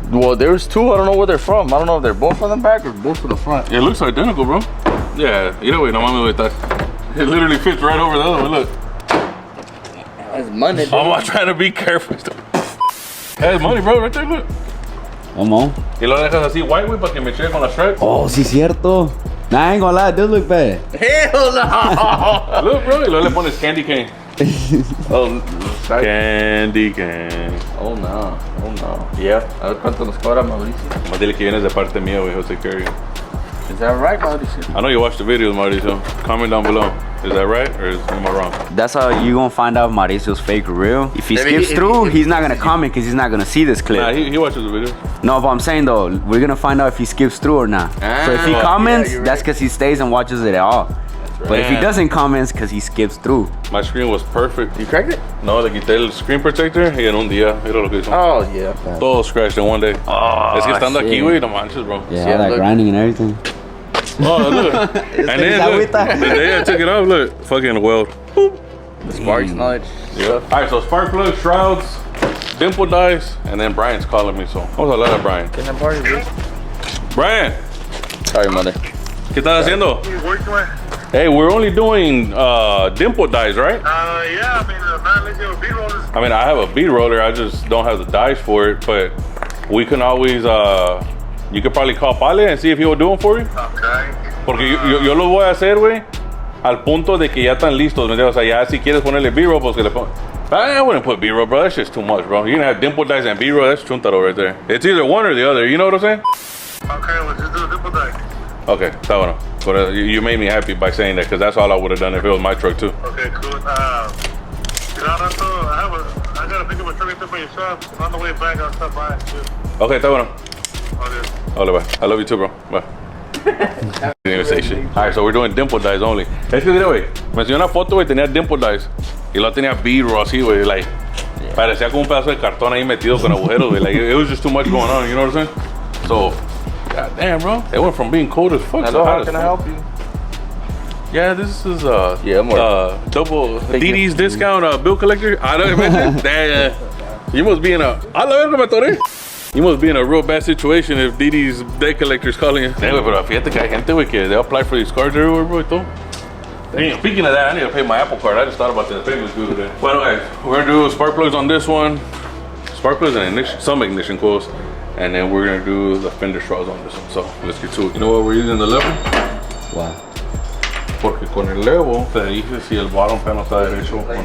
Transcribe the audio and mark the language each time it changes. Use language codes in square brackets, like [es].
[en] Well, there's two. I don't know where they're from. I don't know if they're both on the back or both on the front. It looks identical, bro. Yeah, either way, [es] no mames [en] with that. It literally fits right over the other one, look. That's money, dude. I'm not trying to be careful. That's money, bro, right there, look. Come on. [es] Y lo dejas así white, güey, para que me cheque con las stripes. Oh, sí, cierto. [en] Nah, I ain't gonna lie, it does look bad. Hell no! Look, bro, [es] y luego le pones candy cane. Oh, [en] Candy cane. oh no, oh no. Yeah. [es] A ver cuánto nos cobra Mauricio. Más dile que vienes de parte mía, güey, José Carey. [en] Is that right, Mauricio? I know you watched the videos, Mauricio. Comment down below. Is that right or am I wrong? That's how you gonna find out Mauricio's fake or real. If he Maybe skips through, he's not gonna comment because he's not gonna see this clip. Nah, he watches the videos. No, but I'm saying though, we're gonna find out if he skips through or not. So if he comments, that's because he stays and watches it all. Right. But if he doesn't comment, it's because he skips through. My screen was perfect. You cracked it? [es] No, le quité el screen protector y en un día, mira lo que hizo. [en] Oh, yeah. Todo scratched in one day. Oh, [es] es que estando aquí, güey, no manches, bro. [en] Yeah, all that look. grinding and everything. Oh, look. And then, look, the day I took it off, look, fucking weld. Boop. The sparks knowledge. Yeah. All right, so spark plugs, shrouds, Dimple dies, and then Brian's calling me, so [es] vamos a hablar a Brian. [en] Can I borrow your bitch? Brian, Sorry, mother. [es] ¿qué estás haciendo? [en] Hey, we're only doing Dimple dies, right? Yeah, I mean, not unless you have a B-roller. I mean, I have a bead roller, I just don't have the dies for it, but we can always, you could probably call Pale and see if he will do them for you. Okay. [es] Porque yo lo voy a hacer, güey, al punto de que ya están listos, ¿me entiendes? O sea, ya si quieres ponerle B-roll, pues que le pongas. [en] I wouldn't put B-roll, bro, that's just too much, bro. You're gonna have Dimple dies and B-roll, that's chuntaro right there. It's either one or the other, you know what I'm saying? Okay, let's just do a Dimple deck. [es] Okay, está bueno. [en] But you made me happy by saying that, because that's all I would have done if it was my truck too. Okay, cool. I gotta pick up a truck from your shop. On the way back, I'll stop by. [es] Okay, está bueno. [en] Okay. Hola, bye. I love you too, bro. Bye. Didn't even say shit. Alright, so we're doing Dimple dies only. [es] Es que mira, güey, me enseñó una foto, güey, tenía Dimple dies. Y luego tenía B-roll así, güey, like, parecía como un pedazo de cartón ahí metido con agujeros, güey. [en] Like, it was just too much going on, you know what I'm saying? So, god damn, bro. They went from being cold as fuck to hot as fuck. Can I help you? Yeah, this is double DD's discount bill collector. I don't imagine. You must be in a. I love it, you must be in a real bad situation if DD's debt collector is calling you. [es] Hey, pero fíjate que hay gente, güey, que [en] they apply for these cards everywhere, bro, [es] y todo. [en] Damn, speaking of that, I need to pay my Apple card. I just thought about that. The payment's due today. Well, guys, we're gonna do spark plugs on this one. Spark plugs and ignition, some ignition coils. And then we're gonna do the fender shrouds on this one. So let's get to it. You know what we're using the level? Wow. [es] Porque con el level te dice si el bottom panel está derecho.